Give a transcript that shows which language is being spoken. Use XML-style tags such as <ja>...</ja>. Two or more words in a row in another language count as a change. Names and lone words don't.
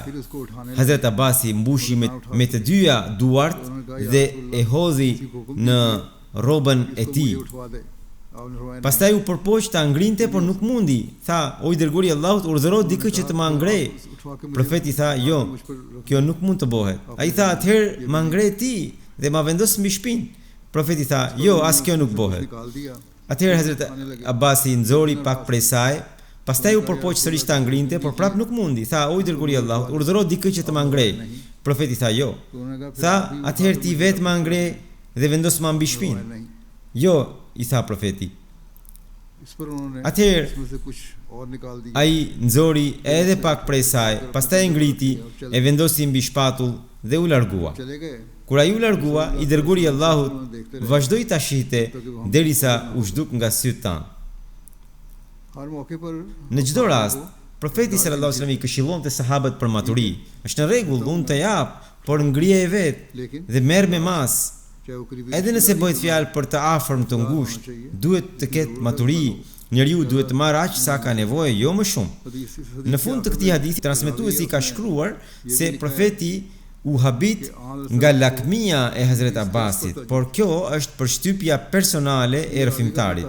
<sq>Hazrat Abbasi mbushi me të dyja duart dhe e hodhi në rrobën e tij. Pastaj u përpoq ta ngrinte, por nuk mundi. Tha, o i dërguari i Allahut, urdhëro dikë që të ma ngrej. Profeti tha, jo, kjo nuk mund të bëhet. Ai tha, atëherë ma ngre ti dhe ma vendos mbi shpinë. Profeti tha, jo, as kjo nuk bëhet.</sq> <hi>निकाल दिया</hi> <sq>Atëherë Hazrat Abasi nxori pak prej saj, pastaj u përpoq sërish ta ngrinte, por prap nuk mundi. Tha, o i dërguari i Allahut, urdhëro dikë që të ma ngrej. Profeti tha, jo.</sq> <hi>तो उन्होंने कहा</hi> <sq>Tha, atëherë ti vetë ma ngre dhe vendos ma mbi shpinë.</sq> <hi>नहीं</hi> <sq>Jo, i tha profeti.</sq> <hi>इस पर उन्होंने</hi> <sq>Atëherë</sq> <hi>इसमें से कुछ और निकाल दिया</hi> <sq>ai nxori edhe pak prej saj, pastaj e ngriti, e vendosi mbi shpatull dhe u largua.</sq> <hi>चले गए</hi> <sq>Kur ai u largua, i dërguari i Allahut vazhdoi ta shihte derisa u zhduk nga sytë tan.</sq> <hi>हर मौके पर</hi> <sq>Në çdo rast, profeti</sq> <ar>صلى الله عليه وسلم</ar> <sq>i këshillonte sahabët për maturi. Është në rregull, unë të jap, por ngrije e vet</sq> <hi>लेकिन</hi> <sq>dhe merr me mas.</sq> <hi>चाहे वो करीबी</hi> <sq>Edhe nëse bëhet fjalë për të afërm të ngushtë, duhet të ketë maturi. Njeriu duhet të marrë aq sa ka nevojë, jo më shumë. Në fund të këtij hadithi, transmetuesi ka shkruar se profeti u habit nga lakmia e Hazret Abbasit, por kjo është përshtypja personale e rrëfimtarit.</sq>